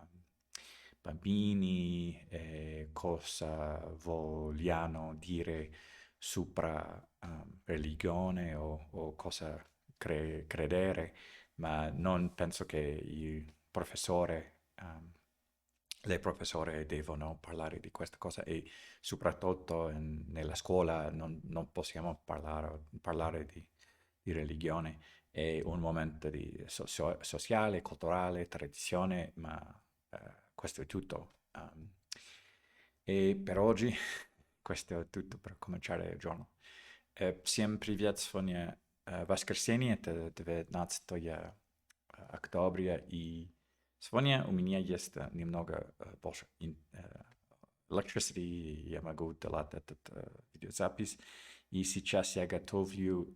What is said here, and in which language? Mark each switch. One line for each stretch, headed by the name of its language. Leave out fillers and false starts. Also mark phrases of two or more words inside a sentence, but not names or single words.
Italian: bambini e cosa vogliano dire sopra religione o cosa credere, ma non penso che le professore devono parlare di questa cosa e soprattutto nella scuola non possiamo parlare di religione. È un momento di sociale, culturale, tradizione, ma questo è tutto. E per oggi questo è tutto per cominciare il giorno.
Russian: Всем привет, сегодня воскресенье, это 19 октября, и сегодня у меня есть немного больше electricity, я могу делать этот видеозапись, и сейчас я готовлю